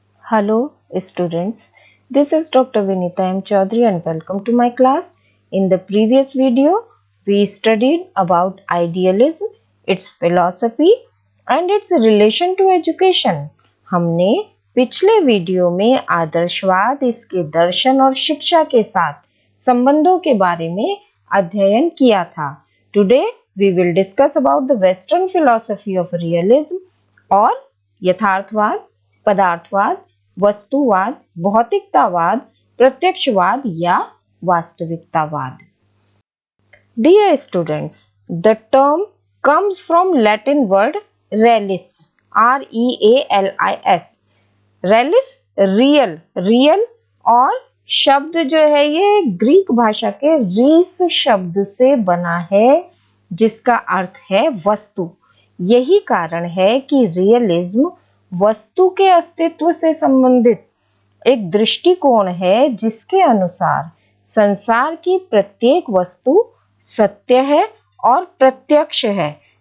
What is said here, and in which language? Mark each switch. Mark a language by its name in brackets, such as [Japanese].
[English] Hello students, this is Dr. Vinita M. Chaudhary and welcome to my class. In the previous video, we studied about idealism, its philosophy and its relation to education. [Hindi] हमने पिछले video में आदर्शवाद, इसके दर्शन और शिक्षा के साथ संबंधों के बारे में अध्ययन किया था. [English] Today we will discuss about the Western philosophy of realism [Hindi] और यथार्थवाद, पदार्थवाद, वस्तुवाद, भौतिकतावाद, प्रत्यक्षवाद या वास्तविकतावाद. [English] Dear students, the term comes from Latin word realis, R-E-A-L-I-S. [Hindi] realis real और शब्द जो है ये ग्रीक भाषा के रीस शब्द से बना है जिसका अर्थ है वस्तु. यही कारण है कि रियलिज्म वस्तु के अस्तित्व से संबंधित एक दृष्टिकोण है जिसके अनुसार संसार की प्रत्येक वस्तु सत्य है और प्रत्यक्ष है.